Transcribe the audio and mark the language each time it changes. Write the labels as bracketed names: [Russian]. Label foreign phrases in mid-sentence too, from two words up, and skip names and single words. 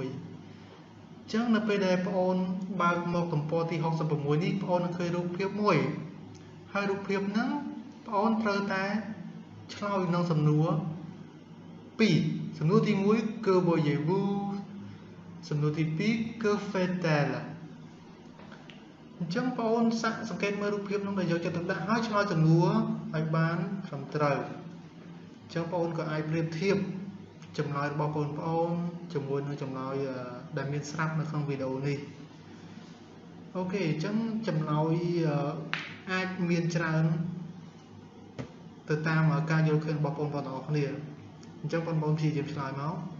[Khmer] ញ្ចឹងនៅពេលដែលបងប្អូនបើកមកទំព័រទី66នេះបងប្អូននឹងឃើញរូបភាពមួយហើយរូបភាពហ្នឹងបងប្អូនត្រូវតែឆ្លើយ នឹងសំណួរ2សំណួរទី1គឺ voyez-vous សំណួរទី2គឺ fait-elle អញ្ចឹងបងប្អូនសាកស ង្កេតមើលរូបភាពនោះដែលយកចិត្តទុកដាក់ហើយឆ្លើយសំណួរឲ្យបានត្រឹមត្រូវអញ្ចឹងបងប្អូនក៏អាចប្រៀបធៀបចម្លើយរបស់បងប្អូនជាមួយនឹងចម្លើយដែលមានស្រាប់នៅក្នុងវីដេអូនេះអូខេអញ្ចឹងចម្លើយអាចមានច្រើនទៅតាមការយល់ឃើញរបស់បងប្អូនទាំងអស់គ្នាអញ្ចឹងបងប្អូនព្យាយាមឆ្លើយមក